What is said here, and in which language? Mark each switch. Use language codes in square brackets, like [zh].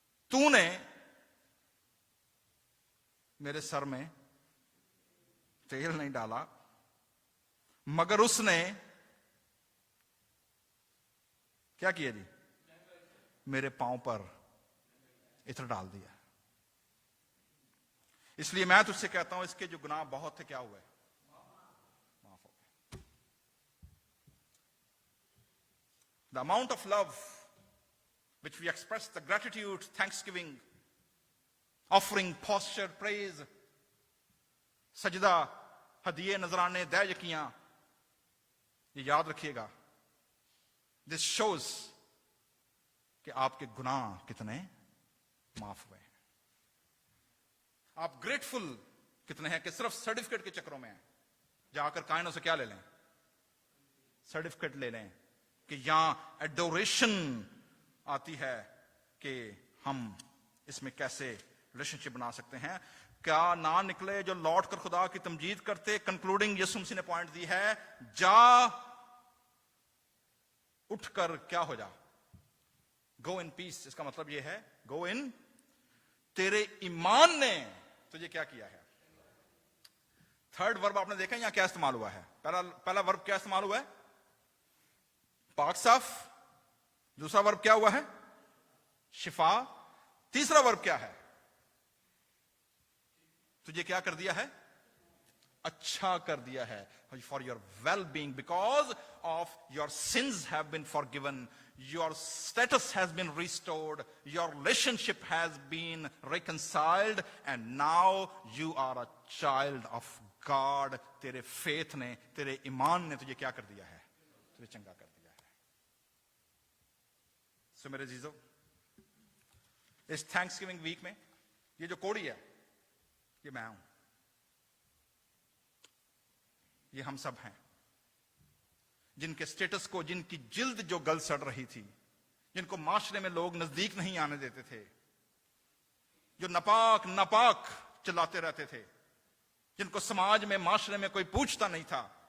[ur] تو نے میرے سر میں تیل نہیں ڈالا مگر اس نے کیا کیا جی, میرے پاؤں پر عطر ڈال دیا. اس لیے میں تجھ سے کہتا ہوں اس کے جو گناہ بہت تھے کیا ہوئے, معاف ہو گئے. [en] The amount of love which we express, the gratitude, thanksgiving, offering, posture, praise, [ur] سجدہ, ہدیے, نذرانے, دے یقیاں, یہ یاد رکھیے گا. [en] This shows [ur] کہ آپ کے گناہ کتنے معاف ہوئے ہیں. آپ گریٹفل کتنے ہیں کہ صرف سرٹیفکیٹ کے چکروں میں ہیں. جا کر کائنوں سے کیا لے لیں, سرٹیفکیٹ لے لیں کہ یہاں ایڈوریشن آتی ہے کہ ہم اس میں کیسے ریلیشن شپ بنا سکتے ہیں. کیا نہ نکلے جو لوٹ کر خدا کی تمجید کرتے. کنکلوڈنگ یسوع مسیح نے پوائنٹ دی ہے, جا اٹھ کر کیا ہو جا, [en] Go in peace. [ur] اس کا مطلب یہ ہے گو ان, تیرے ایمان نے تجھے کیا کیا ہے. تھرڈ ورب آپ نے دیکھا یہاں کیا استعمال ہوا ہے. پہلا ورب کیا استعمال ہوا ہے, پاک صاف. دوسرا ورب کیا ہوا ہے, شفا. تیسرا ورب کیا ہے, تجھے کیا کر دیا ہے, اچھا کر دیا ہے. [en] For your well being, because of your sins have been forgiven, your status has been restored, your relationship has been reconciled, and now you are a child of God. [ur] تیرے فیتھ نے, تیرے ایمان نے تجھے کیا کر دیا ہے, تجھے چنگا کر دیا ہے. سو میرے عزیزو, اس تھینکس گیونگ ویک میں یہ جو کوڑی ہے یہ میں ہوں, یہ ہم سب ہیں جن کے سٹیٹس کو, جن کی جلد جو گل سڑ رہی تھی, جن کو معاشرے میں لوگ نزدیک نہیں آنے دیتے تھے, جو ناپاک ناپاک چلاتے رہتے تھے, جن کو سماج میں, معاشرے میں کوئی پوچھتا نہیں تھا.